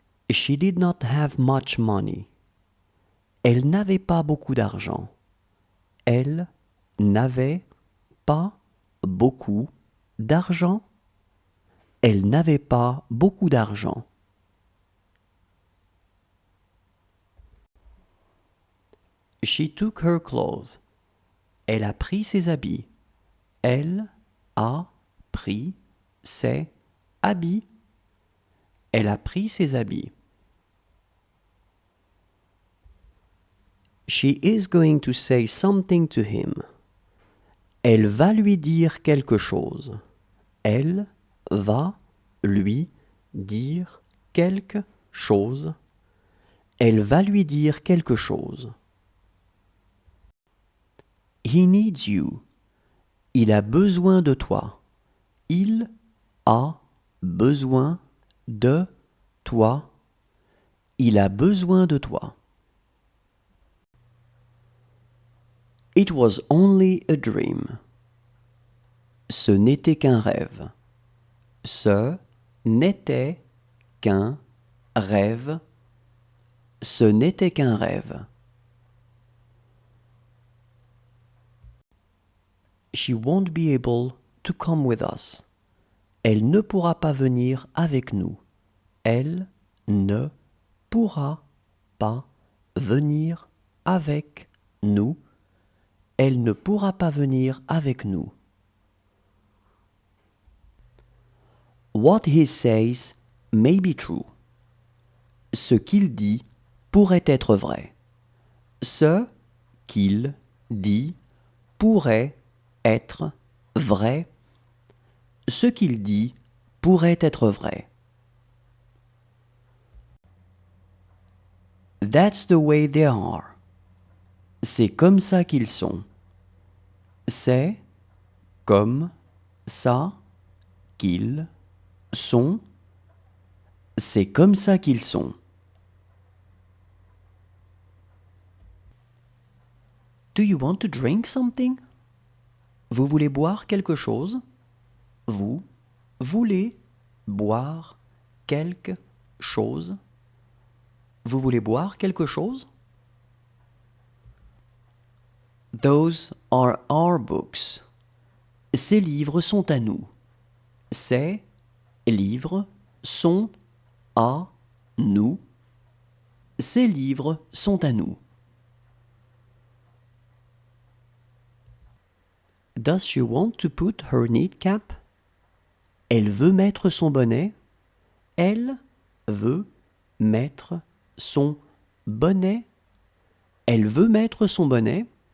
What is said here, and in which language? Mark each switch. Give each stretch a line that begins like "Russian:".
English: She did not have much money.
French: Elle n'avait pas beaucoup d'argent. Elle n'avait pas beaucoup d'argent. Elle n'avait pas beaucoup d'argent.
English: She took her clothes.
French: Elle a pris ses habits. Elle a pris ses habits. Elle a pris ses habits.
English: She is going to say something to him.
French: Elle va lui dire quelque chose. Elle va lui dire quelque chose. Elle va lui dire quelque chose.
English: He needs you.
French: Il a besoin de toi. Il a besoin de toi. Il a besoin de toi.
English: It was only a dream.
French: Ce n'était qu'un rêve. Ce n'était qu'un rêve. Ce n'était qu'un rêve.
English: She won't be able to come with us.
French: Elle ne pourra pas venir avec nous. Elle ne pourra pas venir avec nous. Elle ne pourra pas venir avec nous.
English: What he says may be true.
French: Ce qu'il dit pourrait être vrai. Ce qu'il dit pourrait être vrai. Ce qu'il dit pourrait être vrai.
English: That's the way they are.
French: C'est comme ça qu'ils sont. C'est comme ça qu'ils sont. C'est comme ça qu'ils sont.
English: Do you want to drink something?
French: Vous voulez boire quelque chose? Vous voulez boire quelque chose? Vous voulez boire quelque chose?
English: Those are our books.
French: Ces livres sont à nous. Ces livres sont à nous. Ces livres sont à nous.
English: Does she want to put her knit cap?
French: Elle veut mettre son bonnet. Elle veut mettre son bonnet. Elle veut mettre son bonnet.